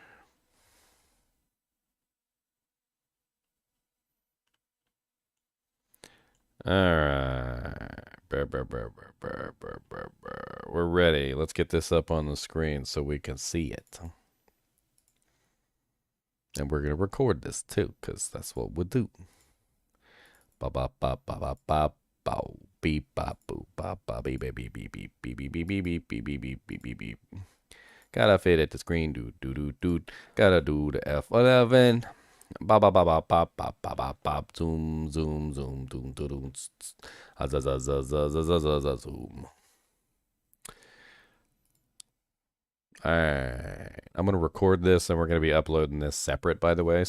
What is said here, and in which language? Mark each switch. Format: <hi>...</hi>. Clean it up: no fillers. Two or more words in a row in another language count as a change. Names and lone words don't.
<en>Alright. We're ready. Let's get this up on the screen so we can see it. And we're going to record this too, because that's what we do. Ba ba ba ba ba ba ba beep ba boop ba ba beep beep beep beep beep beep beep beep beep beep beep beep beep beep beep. Gotta fit at the screen, do. Gotta do the F11. Ba ba ba ba ba ba ba ba ba zoom zoom zoom zoom zoom zoom. Alright, I'm going to record this and we're going to be uploading this separate, by the way.</en>